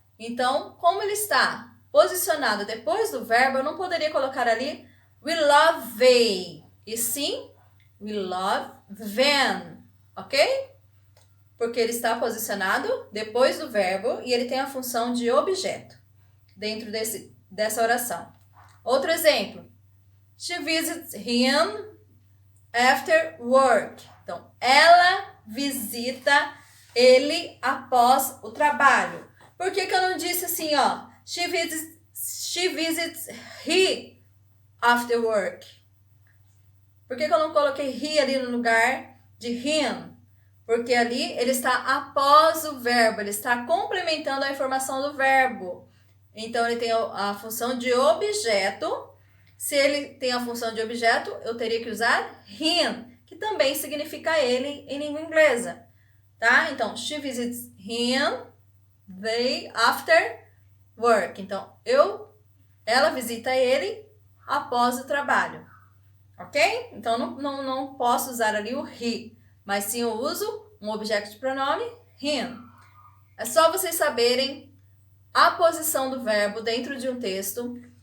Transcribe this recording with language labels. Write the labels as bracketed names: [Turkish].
[Portuguese] Então, como ele está posicionado depois do verbo, eu não poderia colocar ali [English] we love they. [Portuguese] E sim, [English] we love them. Ok? [Portuguese] Porque ele está posicionado depois do verbo e ele tem a função de objeto dentro dessa oração. Outro exemplo. [English] She visits him after work. [Portuguese] Então, ela visita ele após o trabalho. Por que eu não disse assim, ó? [English] She visits he after work. [Portuguese] Por que eu não coloquei he ali no lugar de him? Porque ali ele está após o verbo, ele está complementando a informação do verbo. Então, ele tem a função de objeto. Se ele tem a função de objeto, eu teria que usar him, que também significa ele em língua inglesa, tá? [English] Então, she visits him, they, after work. [Portuguese] Então, ela visita ele após o trabalho, ok? Então, não posso usar ali o he, mas sim eu uso um objeto de pronome, him. É só vocês saberem a posição do verbo dentro de um texto.